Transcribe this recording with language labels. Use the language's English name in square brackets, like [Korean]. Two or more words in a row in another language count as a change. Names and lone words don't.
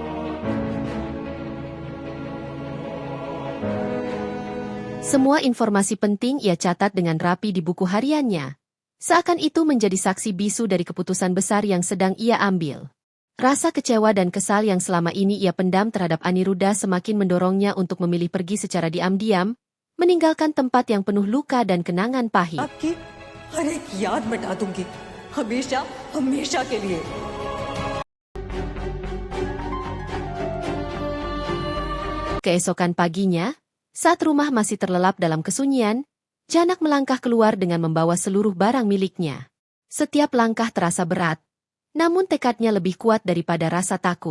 [Indonesian] Semua informasi penting ia catat dengan rapi di buku hariannya. Seakan itu menjadi saksi bisu dari keputusan besar yang sedang ia ambil. Rasa kecewa dan kesal yang selama ini ia pendam terhadap Aniruddha semakin mendorongnya untuk memilih pergi secara diam-diam, meninggalkan tempat yang penuh luka dan kenangan pahit. [Hindi] हर एक याद मिटा दूंगी, हमेशा हमेशा के लिए. [Indonesian] Keesokan paginya, saat rumah masih terlelap dalam kesunyian, Janak melangkah keluar dengan membawa seluruh barang miliknya. Setiap langkah terasa berat, namun tekadnya lebih kuat daripada rasa takut.